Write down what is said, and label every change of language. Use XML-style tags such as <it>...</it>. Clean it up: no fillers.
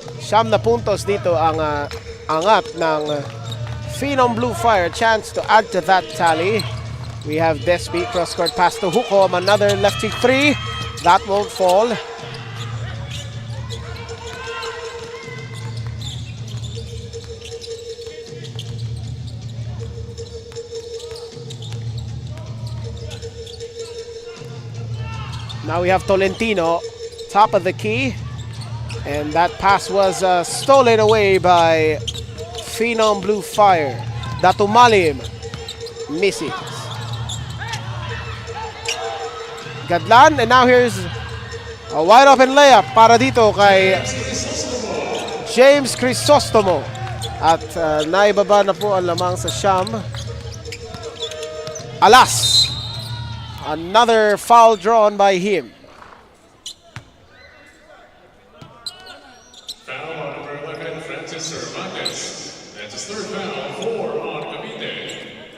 <tl>Siyam na puntos dito ang angat ng Phenom Blue Fire.</tl> <en>Chance to add to that tally. We have Despi, cross-court pass to Hukom. Another lefty three. That won't fall. Now we have Tolentino, top of the key. And that pass was stolen away by Phenom Blue Fire. Datumalim misses. Gadlan, and now here's a wide open layup</en> <tl>para dito kay</tl> <en>James Crisostomo.</en> <tl>At naibaba na po ang lamang sa siyam.</tl> <en>Alas, another foul drawn by him. That's his third foul, 4 on Cavite.</en>